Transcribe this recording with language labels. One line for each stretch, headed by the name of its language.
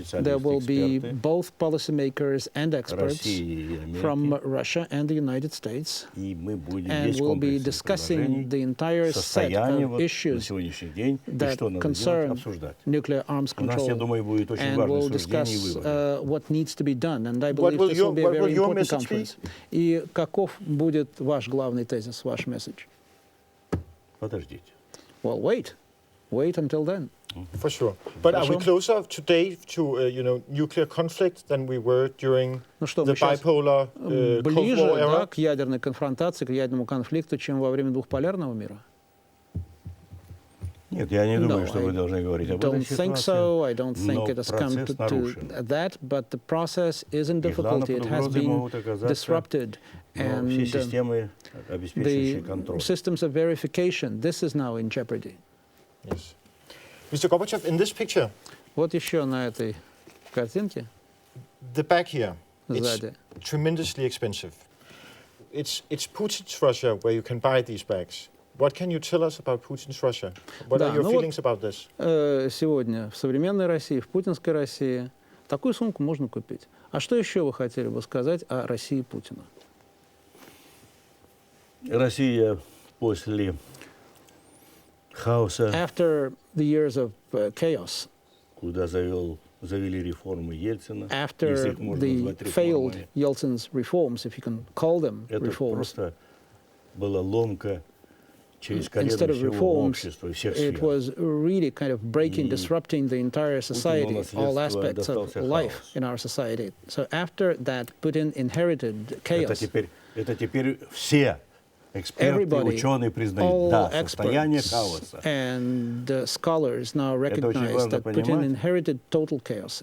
English: There will be both policymakers and experts from Russia and the United States, and we'll be discussing the entire set of issues that concern nuclear arms control, and we'll discuss what needs to be done. And I believe this will be a very important conference.
Russian: И каков будет ваш главный тезис, ваш message?
English: Well, wait until then. For sure. But are we closer today to nuclear conflict than we were during the bipolar Cold War era?
Russian: К ядерной конфронтации, к ядерному конфликту, чем во время двухполярного мира? Нет, я не думаю, что вы должны говорить об этой ситуации.
English: I don't think so. I don't think it has come to that. But the process is in difficulty. It has been disrupted, and the systems of verification, this is now in jeopardy. Yes. Mr. Gorbachev, in this picture,
Russian: вот еще на этой картинке,
English: the back here, it's tremendously expensive. It's Putin's Russia where you can buy these bags. What can you tell us about Putin's Russia? What are your feelings about this?
Russian: Сегодня в современной России, в путинской России, такую сумку можно купить. А что еще вы хотели бы сказать о России Путина? Россия после хаоса,
English: after the years of chaos,
Russian: куда завели реформы Ельцина,
English: after the failed Yeltsin's reforms, if you can call them reforms,
Russian: это просто была ломка через коренное общество и всех сфер.
English: It was really kind of breaking, disrupting the entire society, all aspects of life in our society. So after that, Putin inherited chaos.
Russian: Это теперь все
English: Everybody, all experts and scholars now recognize that Putin inherited total chaos.